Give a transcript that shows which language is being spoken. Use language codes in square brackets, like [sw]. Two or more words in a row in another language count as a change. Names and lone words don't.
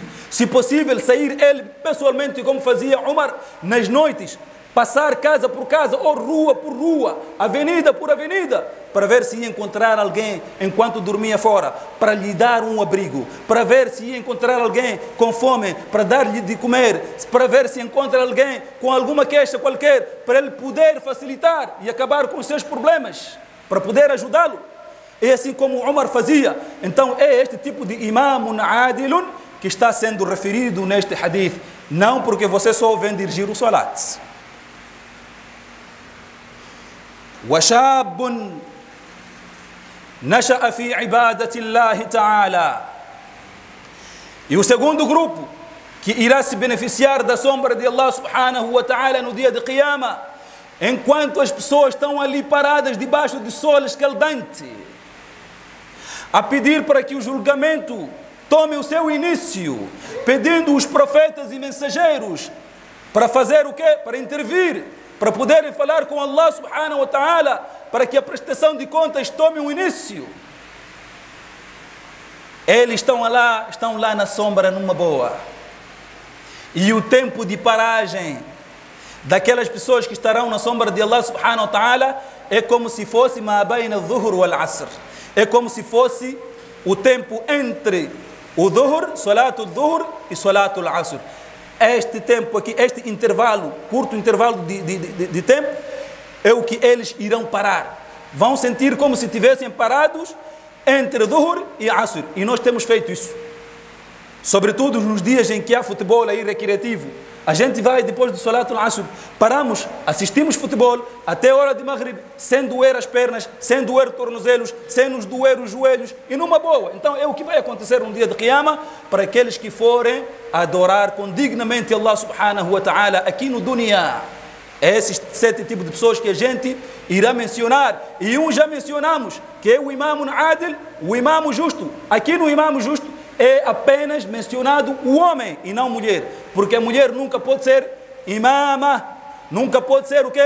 [pt] Se possível, sair ele pessoalmente, como fazia Umar nas noites, passar casa por casa, ou rua por rua, avenida por avenida, para ver se ia encontrar alguém enquanto dormia fora, para lhe dar um abrigo, para ver se ia encontrar alguém com fome, para dar-lhe de comer, para ver se encontra alguém com alguma queixa qualquer, para ele poder facilitar e acabar com os seus problemas, para poder ajudá-lo. É assim como Umar fazia. Então é este tipo de [ar] إمامٌ عادلٌ [pt] que está sendo referido neste hadith, não porque você só vem dirigir o salat. [ar] وشاب نشأ في عبادة الله تعالى. [pt] E o segundo grupo que irá se beneficiar da sombra de Allah [ar] سبحانه وتعالى [pt] no dia de Qiyamah, enquanto as pessoas estão ali paradas debaixo de sol escaldante, a pedir para que o julgamento tome o seu início, pedindo os profetas e mensageiros para fazer o quê? Para intervir, para poderem falar com Allah [ar] سبحانه وتعالى, [pt] para que a prestação de contas tome um início. Eles estão lá na sombra numa boa. E o tempo de paragem daquelas pessoas que estarão na sombra de Allah [ar] سبحانه وتعالى [pt] é como se fosse [ar] ما بين الظهر والعصر. [pt] É como se fosse o tempo entre o dhuhr, [ar] صلاة الظهر [pt] e [ar] صلاة العصر. [pt] Este tempo aqui, este intervalo, curto intervalo de tempo, é o que eles irão parar. Vão sentir como se estivessem parados entre Dhuhr e Asr. E nós temos feito isso. Sobretudo nos dias em que há futebol aí recreativo. A gente vai depois do [ar] صلاة العصر, [pt] paramos, assistimos futebol até a hora de Maghrib, sem doer as pernas, sem doer os tornozelos, sem nos doer os joelhos, e numa boa. Então é o que vai acontecer um dia de Qiyamah para aqueles que forem adorar condignamente Allah [ar] سبحانه وتعالى [pt] aqui no dunya. Esses 7 tipos de pessoas que a gente irá mencionar. E um já mencionamos, que é o [ar] إمام عادل, [pt] o imam justo. Aqui no imam justo é apenas mencionado o homem e não a mulher. Porque a mulher nunca pode ser imama, nunca pode ser o quê?